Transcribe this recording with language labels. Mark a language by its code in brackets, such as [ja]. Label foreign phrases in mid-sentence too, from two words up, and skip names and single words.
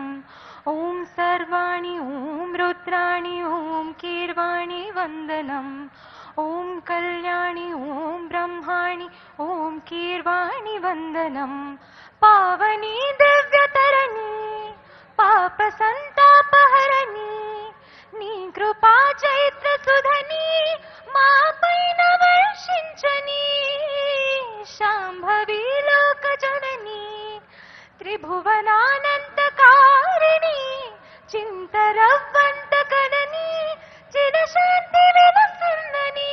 [sa] Om Sarvani, Om Rudrani, Om Kirvani Vandanam. Om Kalyani, Om Brahmani, Om Kirvani Vandanam. Pavani Divyatarani, Papa Santapaharani, [te] నీ కృపా చైత్ర సుధని మా పైన వర్షించని. శాంభవి లోక జనని, త్రిభువనానంతకారిణి, చింతరవ్వంత కనని, చిరశాంతి విలసిల్లని.